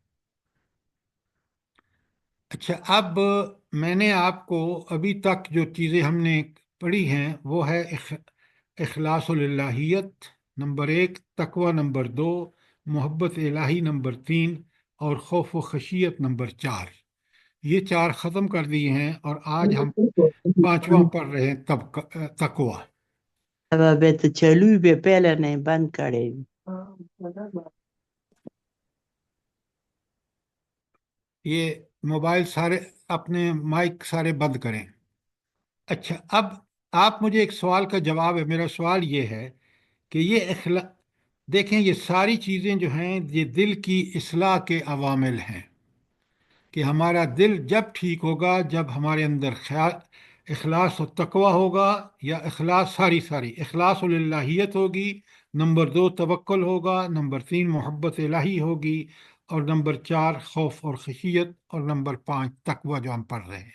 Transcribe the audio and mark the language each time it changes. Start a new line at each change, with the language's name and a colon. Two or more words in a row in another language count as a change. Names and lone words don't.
Urdu: اچھا، اب میں نے آپ کو ابھی تک جو چیزیں ہم نے پڑھی ہیں وہ ہے اخلاص الہیت نمبر 1، تقوی نمبر 2، محبت الہی نمبر 3، اور خوف و خشیت نمبر 4۔ یہ 4 ختم کر دیے ہیں، اور آج ہم 5واں پڑھ رہے ہیں تقوی۔ به ته چلو به پهله نه بند کړی وي. یہ موبائل سارے، اپنے مائک سارے بند کریں۔ اچھا، اب آپ مجھے ایک سوال کا جواب ہے، میرا سوال یہ ہے کہ یہ دیکھیں، یہ ساری چیزیں جو ہیں یہ دل کی اصلاح کے عوامل ہیں، کہ ہمارا دل جب ٹھیک ہوگا جب ہمارے اندر خیال اخلاص و تقوی ہوگا، یا ساری اخلاص الہیت ہوگی، نمبر 2 توکل ہوگا، نمبر 3 محبت الہی ہوگی، اور نمبر 4 خوف اور خشیت، اور نمبر 5 تقوی جو ہم پڑھ رہے ہیں۔